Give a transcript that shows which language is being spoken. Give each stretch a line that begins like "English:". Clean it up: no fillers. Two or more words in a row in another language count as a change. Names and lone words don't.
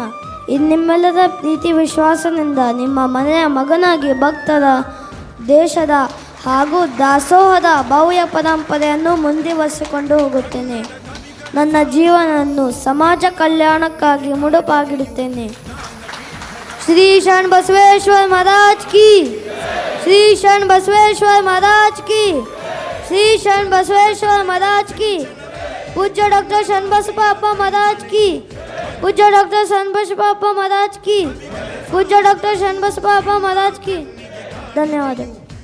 Kannada: ನಿಮ್ಮೆಲ್ಲರ ಪ್ರೀತಿ ವಿಶ್ವಾಸದಿಂದ ನಿಮ್ಮ ಮನೆಯ ಮಗನಾಗಿ ಭಕ್ತರ, ದೇಶದ ಹಾಗೂ ದಾಸೋಹದ ಭವ್ಯ ಪರಂಪರೆಯನ್ನು ಮುಂದುವರಿಸಿಕೊಂಡು ಹೋಗುತ್ತೇನೆ. ನನ್ನ ಜೀವನವನ್ನು ಸಮಾಜ ಕಲ್ಯಾಣಕ್ಕಾಗಿ ಮುಡುಪಾಗಿಡುತ್ತೇನೆ.
Hindi: ಶ್ರೀ ಶರಣ ಬಸವೇಶ್ವರ ಮಹಾರಾಜ್ ಕಿ, ಶ್ರೀ ಶರಣ ಬಸವೇಶ್ವರ ಮಹಾರಾಜ್ ಕಿ, ಶ್ರೀ ಶರಣ ಬಸವೇಶ್ವರ ಮಹಾರಾಜ್ ಕಿ, पूज्य डॉक्टर शरणबसप्पा अप्पा महाराज की, पूज्य डॉक्टर शरणबसप्पा अप्पा महाराज की, पूज्य डॉक्टर शरणबसप्पा अप्पा महाराज की. धन्यवाद.